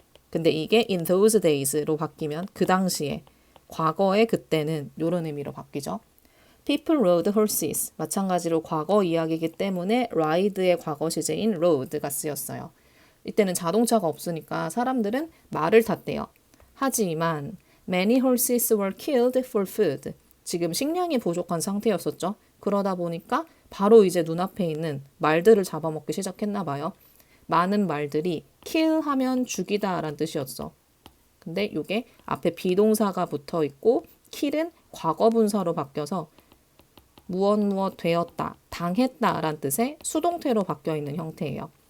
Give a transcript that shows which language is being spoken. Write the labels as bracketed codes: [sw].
[ko] 근데 이게 [en] in those days [ko] 로 바뀌면 그 당시에 과거의 그때는 요런 의미로 바뀌죠. [en] People rode horses. [ko] 마찬가지로 과거 이야기이기 때문에 ride의 과거 시제인 rode가 쓰였어요. 이때는 자동차가 없으니까 사람들은 말을 탔대요. 하지만 [en] many horses were killed for food. [ko] 지금 식량이 부족한 상태였었죠. 그러다 보니까 바로 이제 눈앞에 있는 말들을 잡아먹기 시작했나 봐요. 많은 말들이 kill 하면 죽이다 라는 뜻이었어. 근데 이게 앞에 비동사가 붙어 있고 kill은 과거 분사로 바뀌어서 무엇 되었다, 당했다 라는 뜻의 수동태로 바뀌어 있는 형태예요.